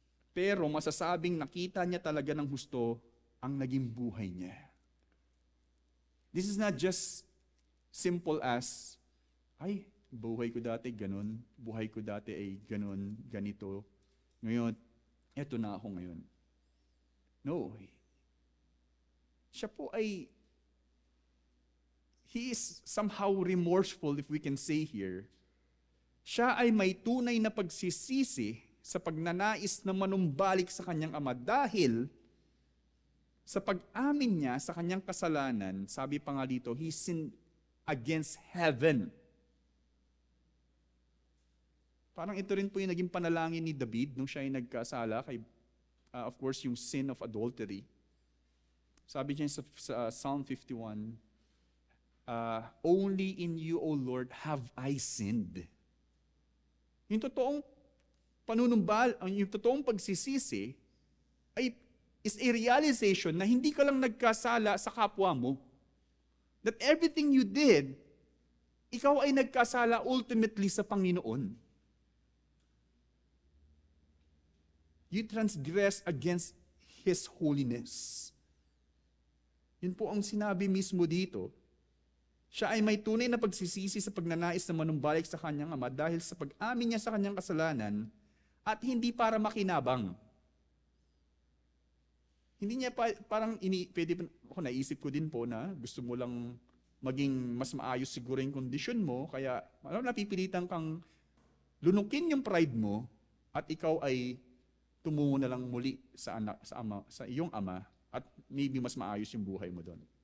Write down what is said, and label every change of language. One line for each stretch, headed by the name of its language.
Filipino: Pero masasabing nakita niya talaga ng husto ang naging buhay niya.
English: This is not just simple as,
Filipino: ay, buhay ko dati ganun, buhay ko dati ay ganun, ganito. Ngayon, eto na ako ngayon.
English: No.
Filipino: Siya po ay,
English: he is somehow remorseful, if we can say here.
Filipino: Siya ay may tunay na pagsisisi sa pagnanais na manumbalik sa kanyang ama dahil sa pag-amin niya sa kanyang kasalanan, sabi pa nga dito,
English: he sinned against heaven.
Filipino: Parang ito rin po yung naging panalangin ni David nung siya ay nagkasala kay, of course, yung
English: sin of adultery.
Filipino: Sabi niya sa
English: Psalm 51, only in you, O Lord, have I sinned.
Filipino: Yung totoong panunumbal, yung totoong pagsisisi ay
English: is a realization
Filipino: na hindi ka lang nagkasala sa kapwa mo.
English: That everything you did,
Filipino: ikaw ay nagkasala ultimately sa Panginoon.
English: You transgress against His holiness.
Filipino: Yun po ang sinabi mismo dito. Siya ay may tunay na pagsisisi sa pagnanais na manumbalik sa kanyang ama dahil sa pag-amin niya sa kanyang kasalanan at hindi para makinabang. Hindi niya parang pwede ako naisip ko din po na gusto mo lang maging mas maayos siguro yung kondisyon mo, kaya napipilitan kang lunukin yung pride mo at ikaw ay tumungo na lang muli sa iyong ama at maybe mas maayos yung buhay mo doon.